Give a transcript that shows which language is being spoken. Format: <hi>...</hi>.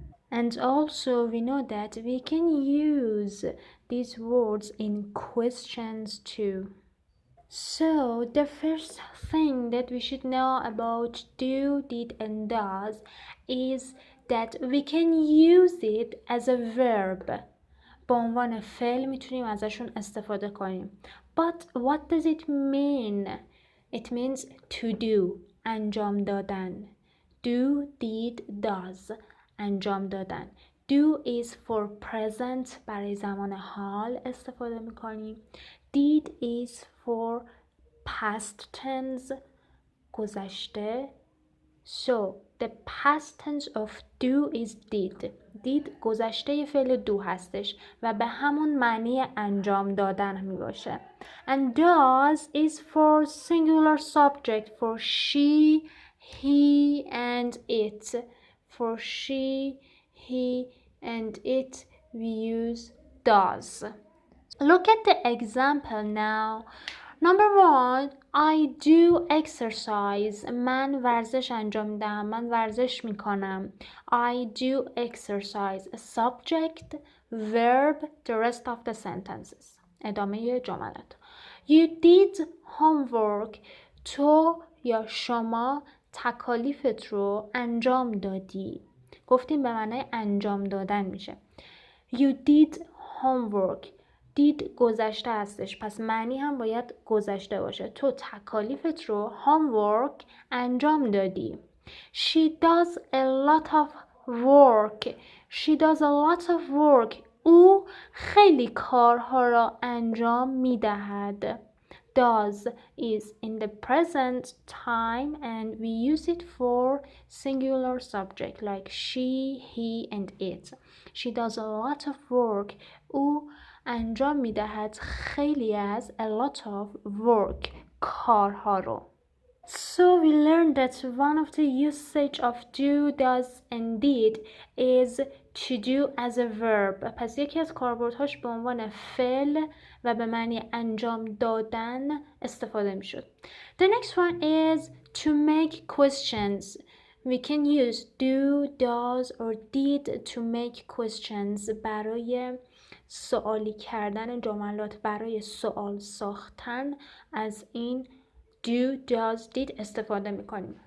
<en>And also we know that we can use these words in questions too. So the first thing that we should know about do, did and does is that we can use it as a verb.</en> <fa>به عنوان فعل میتونیم ازشون استفاده کنیم.</fa> <en>But what does it mean? It means to do.</en> <fa>انجام دادن. Do, did, does. انجام دادن.</fa> <en>Do is for present.</en> <fa>برای زمان حال استفاده میکنیم.</fa> <en>Did is for past tense. گذشته. So the past tense of do is did.</en> <fa>did گذشته فعل دو هستش و به همون معنی انجام دادن می باشه.</fa> <en>And does is for singular subject for she, he and it. For she, he and it we use does. Look at the example now. Number 1, I do exercise.</en> <fa>من ورزش انجام میدم. من ورزش میکنم.</fa> <en>I do exercise. Subject, verb, the rest of the sentences.</en> <fa>ادامه جملات.</fa> <en>You did homework.</en> <fa>تو یا شما تکالیفت رو انجام دادی. گفتیم به معنی انجام دادن میشه.</fa> <en>You did homework.</en> <fa>دید گذشته هستش، پس معنی هم باید گذشته باشه. تو تکالیفت رو homework انجام دادی.</fa> <en>She does a lot of work. She does a lot of work.</en> <fa>او خیلی کارها را انجام میدهد.</fa> <en>Does is in the present time and we use it for singular subject like she, he and it. She does a lot of work.</en> <fa>او انجام میدهد خیلی از a lot of work کارها رو.</fa> <en>So we learned that one of the usage of do, does and did is to do as a verb.</en> <fa>پس یکی از کاربردهاش به عنوان فعل و به معنی انجام دادن استفاده می شد.</fa> <en>The next one is to make questions. We can use do, does or did to make questions</en> <fa>برای سوالی کردن جملات، برای سوال ساختن از این do, does, did استفاده میکنیم.</fa>